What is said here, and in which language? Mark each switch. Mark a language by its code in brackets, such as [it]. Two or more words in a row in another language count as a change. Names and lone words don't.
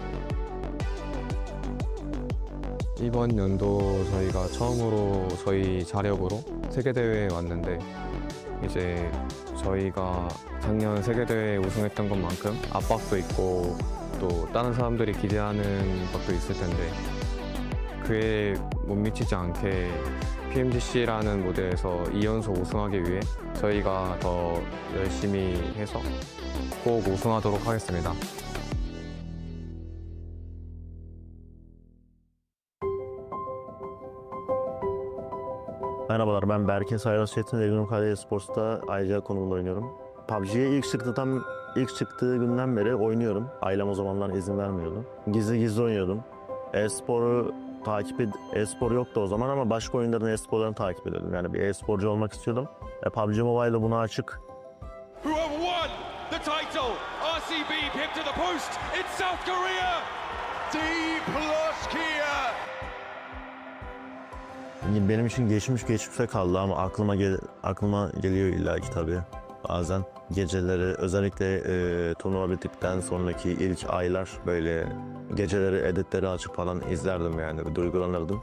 [ko] 이번 연도 저희가 처음으로 저희 자력으로 세계대회에 왔는데 이제 저희가 작년 세계대회 우승했던 것만큼 압박도 있고 또 다른 사람들이 기대하는 것도 있을 텐데 그에 못 미치지 않게 PMGC라는 무대에서 2연속 우승하기 위해 저희가 더 열심히 해서 꼭 우승하도록 하겠습니다. [tr] Merhabalar, ben Berke Saylas Çetin, Ege'nin Kale Esports'ta ayrıca konumda oynuyorum. PUBG'ye ilk çıktığı günden beri oynuyorum. Ailem o zamanlar izin vermiyordu. Gizli oynuyordum. E-spor yoktu o zaman ama başka oyunların e-sporlarını takip ediyordum. Yani bir e-sporcu olmak istiyordum. PUBG Mobile'da buna açık. [en] Whoever won the title, RCB picked to the post in South Korea, D+ Kia. [tr] Benim için geçmişte kaldı ama aklıma geliyor illaki tabii. Bazen geceleri özellikle turnuva bittikten sonraki ilk aylar böyle geceleri editleri açıp falan izlerdim yani duygulanırdım.